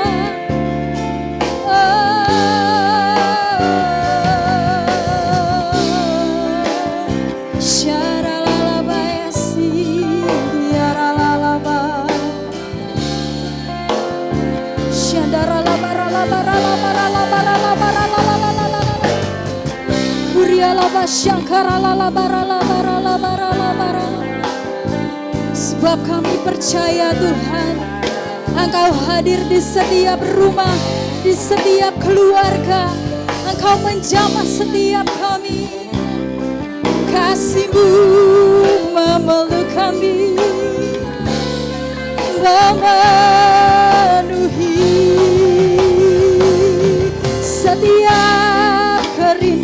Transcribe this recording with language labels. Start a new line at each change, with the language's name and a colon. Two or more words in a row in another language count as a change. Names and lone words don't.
Indonesian: Sharala bayasi yarala ba. Shandarala barala barala barala barala barala. Uriala basyankarala barala barala barala barala. Sebab kami percaya Tuhan, Engkau hadir di setiap rumah, di setiap keluarga. Engkau menjamah setiap kami. Kasih-Mu memeluk kami, memenuhi setiap